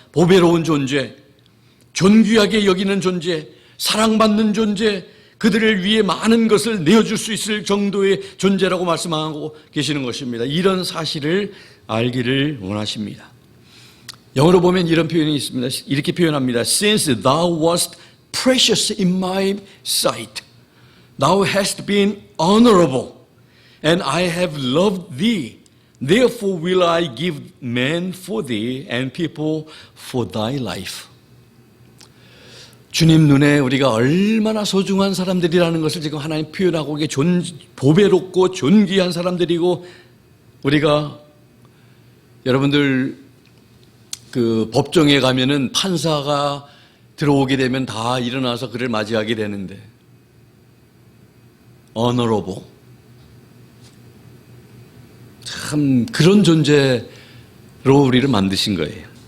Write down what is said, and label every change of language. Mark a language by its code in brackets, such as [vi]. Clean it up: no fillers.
[ko] 보배로운 존재, 존귀하게 여기는 존재, 사랑받는 존재, 그들을 위해 많은 것을 내어줄 수 있을 정도의 존재라고 말씀하고 계시는 것입니다. 이런 사실을 알기를 원하십니다. 영어로 보면 이런 표현이 있습니다. 이렇게 표현합니다. [en] Since thou wast precious in my sight, thou hast been honorable, and I have loved thee. Therefore will I give man for thee and people for thy life. [ko] 주님 눈에 우리가 얼마나 소중한 사람들이라는 것을 지금 하나님 표현하고 이게 보배롭고 존귀한 사람들이고, 우리가 여러분들 그 법정에 가면은 판사가 들어오게 되면 다 일어나서 그를 맞이하게 되는데, honorable, 참 그런 존재로 우리를 만드신 거예요.